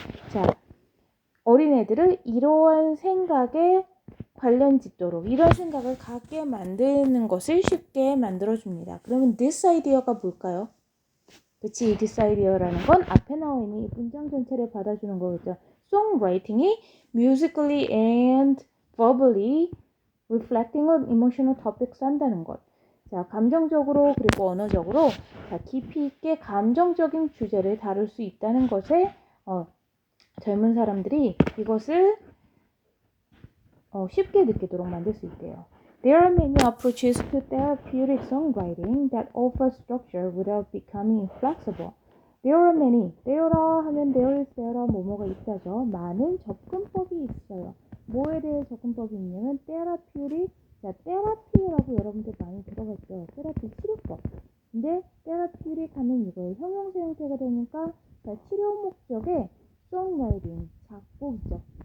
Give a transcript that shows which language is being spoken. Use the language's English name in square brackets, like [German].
[Korean] 자, 어린애들을 이러한 생각에 관련 짓도록 이런 생각을 갖게 만드는 것을 쉽게 만들어줍니다. 그러면 [English] this idea [Korean] 가 뭘까요? 그치, this idea라는 건 앞에 나와 있는 이 문장 전체를 받아주는 거겠죠. [English] songwriting이 musically and verbally reflecting on emotional topics [Korean] 한다는 것. 자, 감정적으로 그리고 언어적으로 자, 깊이 있게 감정적인 주제를 다룰 수 있다는 것에 젊은 사람들이 이것을 쉽게 느끼도록 만들 수 있대요. [English] There are many approaches to therapeutic songwriting that offer structure without becoming inflexible. There are many. There are [Korean] 하면 [English] there is there are [Korean] 뭐뭐가 있다죠. 많은 접근법이 있어요. 뭐에 대해 접근법이 있냐면 therapeutic 자, 테라피라고 여러분들 많이 들어봤죠. 테라피 치료법. 근데 therapeutic 하면 이거예요. 형용사 형태가 되니까 자, 치료 목적의 songwriting, 작곡이죠.